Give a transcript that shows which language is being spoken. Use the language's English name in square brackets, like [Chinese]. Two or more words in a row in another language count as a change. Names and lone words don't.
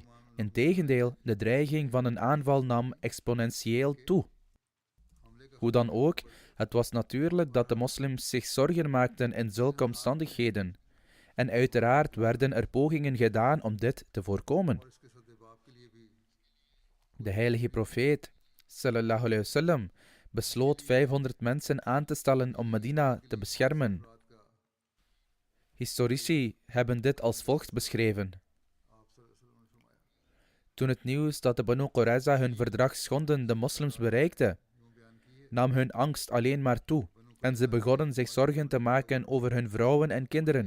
[Dutch] Integendeel, de dreiging van een aanval nam exponentieel toe. Hoe dan ook, het was natuurlijk dat de moslims zich zorgen maakten in zulke omstandigheden. En uiteraard werden er pogingen gedaan om dit te voorkomen. De heilige profeet, [Arabic] صلى الله عليه وسلم, [Dutch] besloot 500 mensen aan te stellen om Medina te beschermen. Historici hebben dit als volgt beschreven. Toen het nieuws dat de Banu Qurayza hun verdrag schonden de moslims bereikte, nam hun angst alleen maar toe en ze begonnen zich zorgen te maken over hun vrouwen en kinderen.